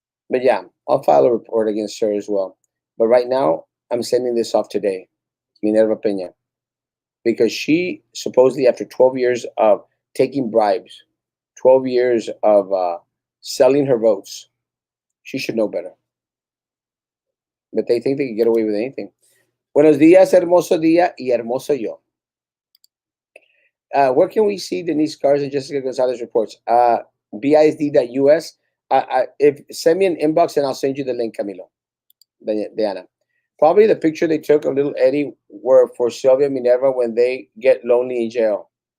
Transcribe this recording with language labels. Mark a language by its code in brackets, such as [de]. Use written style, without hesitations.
[en] But yeah, I'll file a report against her as well. But right now, I'm sending this off today, Minerva Peña, because she supposedly, after 12 years of taking bribes, 12 years of selling her votes, she should know better. But they think they can get away with anything. [es] Buenos días, hermoso día y hermoso yo. [en] Where can we see Denise Cars and Jessica Gonzalez reports? BISD.us. If send me an inbox and I'll send you the link, Camilo. Diana. Probably the picture they took of little Eddie were for Sylvia Minerva when they get lonely in jail.